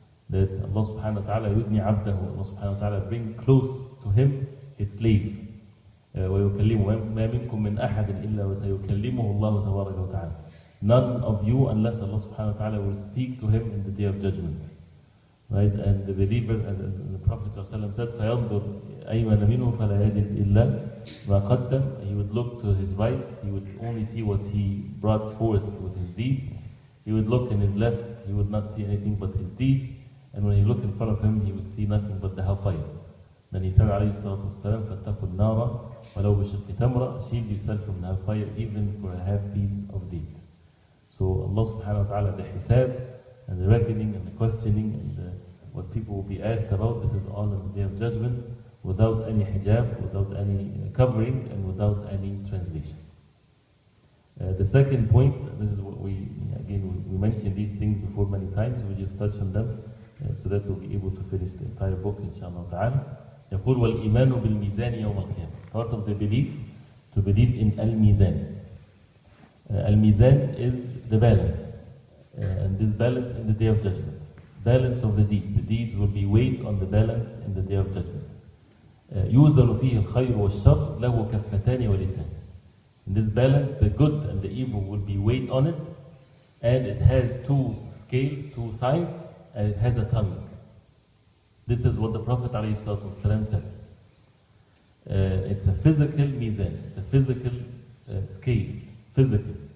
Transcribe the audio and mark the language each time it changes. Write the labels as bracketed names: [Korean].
[English] That Allah subhanahu wa ta'ala yudni abdahu, Allah subhanahu wa ta'ala bring close to Him His slave. [Arabic] وَيُكَلِّمُهُ مَا مِنْكُم مِّنْ أَحَدٍ إِلَّا وَسَيُكَلِّمُهُ اللَّهُ تَبَارَكَ وَتَعَالَى. [English] None of you, unless Allah subhanahu wa ta'ala will speak to him in the Day of Judgment. Right? And the believer, as the Prophet ﷺ said, [Arabic] فَيَنْظُرْ أَيْمَنَ مِنْهُ فَلَا يَجِدْ إِلَّا مَا قَدَّمْ. [English] He would look to his right, he would only see what he brought forth with his deeds. He would look in his left, he would not see anything but his deeds. And when he looked in front of him, he would see nothing but the hellfire. Then he said, [Arabic] alayhi salatu wasalam, فَاتَّقُوا النَّارَ وَلَوْ بِشِقِّ تَمْرَةٍ. [English] Shield yourself from the hellfire, even for a half piece of date. So Allah subhanahu wa ta'ala, the hisab, and the reckoning, and the questioning, and what people will be asked about, this is all in the Day of Judgment, without any hijab, without any covering, and without any translation. The second point, this is what we mentioned these things before many times, we just touch on them, so that we'll be able to finish the entire book, inshallah ta'ala. [Arabic] يقول والإيمان بالميزان يوم القيامة. [English] Part of the belief, to believe in al-mizan. Al-mizan is the balance, and this balance in the Day of Judgment. Balance of the deeds. The deeds will be weighed on the balance in the Day of Judgment. [Arabic] يوزن فيه الخير والشر له كفتان ولسان. [English] In this balance, the good and the evil will be weighed on it, and it has two scales, two sides, and it has a tongue. This is what the Prophet ﷺ said. It's a physical mizan, it's a physical scale, physical.